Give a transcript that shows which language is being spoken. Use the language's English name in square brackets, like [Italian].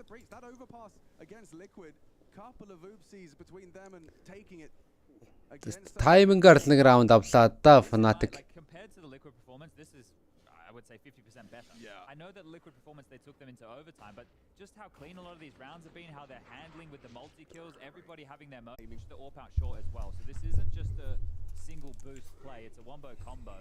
[English] That overpass against Liquid, couple of oopsies between them and taking it against [Mongolian] таймингаар л нэг раунд авлаа да Fnatic. [English] Compared to the Liquid performance, this is I would say 50% better. I know that Liquid performance they took them into overtime, but just how clean a lot of these rounds have been, how they're handling with the multi-kills, everybody having their the AWP out short as well. So this isn't just a single boost play, it's a wombo combo.